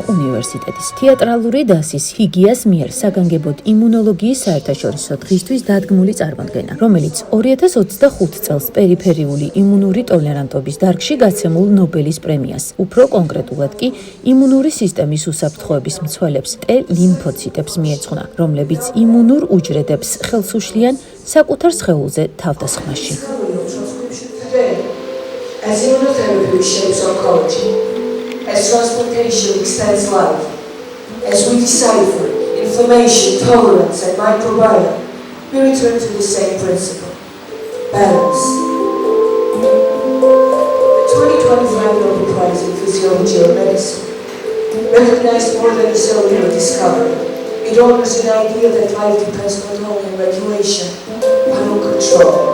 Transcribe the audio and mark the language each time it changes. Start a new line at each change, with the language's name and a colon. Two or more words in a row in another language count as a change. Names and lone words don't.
Georgian: უნივერსიტეტის თეატრალური დასის ჰიგიას მიერ საგანგებოდ იმუნოლოგიის საერთაშორისო დღისთვის დადგმული წარმოდგენა, რომელიც 2025 წელს პერიფერიული იმუნური ტოლერანტობის დარგში გაცემულ ნობელის პრემიას, უფრო კონკრეტულად კი იმუნური სისტემის უსაფრთხოების მცველებს T-ლიმფოციტებს მიეძღვნა, რომლებიც იმუნურ უჯრედებს ხელს უშლიან საკუთარ სხეულზე თავდასხმაში.
English: As immunotherapy reshapes oncology, as transplantation extends life, as we decipher inflammation, tolerance, and microbiome, we return to the same principle: balance. The 2025 Nobel Prize in Physiology or Medicine recognized more than a cellular discovery. It honors an idea that life depends not only on regulation, but on control.